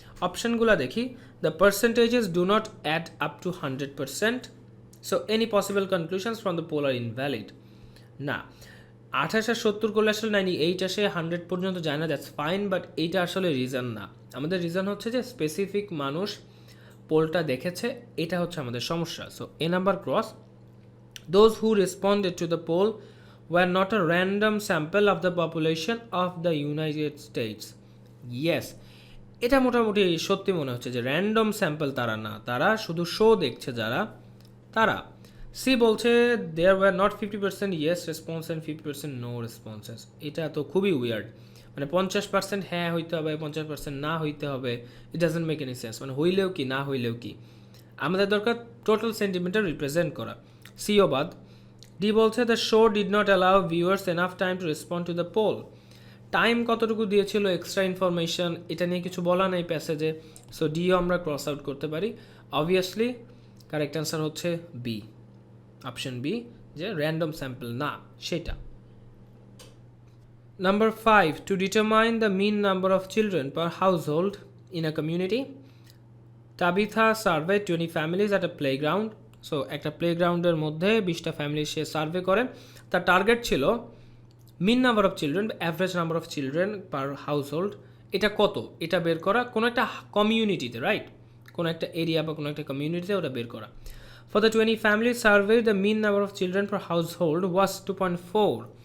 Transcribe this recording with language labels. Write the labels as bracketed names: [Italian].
[Bangla] অপশনগুলো দেখি, [English] The percentages do not add up to 100%, so any possible conclusions from the poll are invalid. [Bangla] না, 28 আর 70 করলে আসলে 98 আসে, 100 পর্যন্ত যায় না, দ্যাটস ফাইন, বাট এইটা আসলে রিজন না। আমাদের রিজন হচ্ছে যে স্পেসিফিক মানুষ পোলটা দেখেছে, এটা হচ্ছে আমাদের সমস্যা। So A number cross. [English] Those who responded to the poll were not a random sample of the population of the United States. Yes, [Bangla] এটা মোটামুটি সত্যি মনে হচ্ছে যে র্যান্ডম স্যাম্পল তারা না, তারা শুধু শো দেখছে যারা, তারা। [English] C [Bangla] বলছে [English] There were not 50% yes response and 50% no responses. [Bangla] এটা তো খুবই উইয়ার্ড, মানে 50% হ্যাঁ হইতে হবে, 50% না হইতে হবে, [English] It doesn't make any sense. [Bangla] মানে হইলেও কি না হইলেও কি, আমাদের দরকার টোটাল সেন্টিমিটার রিপ্রেজেন্ট করা। সিও বাদ। [English] D [Bangla] বলছে [English] The show did not allow viewers enough time to respond to the poll. [Bangla] Time কতটুকু দিয়েছিল, এক্সট্রা ইনফরমেশন, এটা নিয়ে কিছু বলা নেই প্যাসেজে। সো ডিও আমরা ক্রস আউট করতে পারি। অবভিয়াসলি কারেক্ট অ্যান্সার হচ্ছে বি, অপশন বি, যে র্যান্ডম স্যাম্পল না সেটা। [English] Number 5, to determine the mean number of children per household in a community, Tabitha surveyed 20 families at a playground. [Bangla] So একটা প্লেগ্রাউন্ডের মধ্যে 20টা family সে survey করে। তার টার্গেট ছিল মিন number of children, average number of children per household, এটা কত, এটা বের করা কোনো একটা কমিউনিটিতে, রাইট, কোনো একটা এরিয়া বা কোনো একটা কমিউনিটিতে ওটা বের করা। [English] For the 20 family survey the mean number of children per household was 2.4।